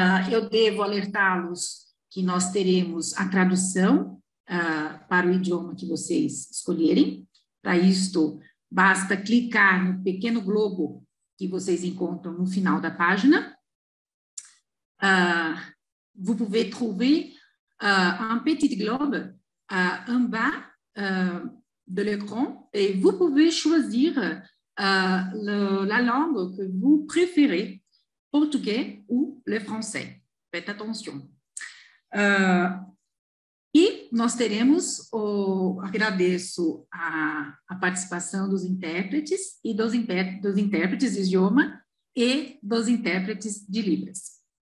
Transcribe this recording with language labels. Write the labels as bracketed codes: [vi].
[pt] Eu devo alertá-los que nós teremos a tradução para o idioma que vocês escolherem. Para isto, basta clicar no pequeno globo que vocês encontram no final da página. [fr] Vous pouvez trouver un petit globe en bas de l'écran et vous pouvez choisir la langue que vous préférez, portugais ou le français. Faites attention. [pt] E nós teremos, agradeço a participação dos intérpretes e dos intérpretes de idioma e dos intérpretes de Libras.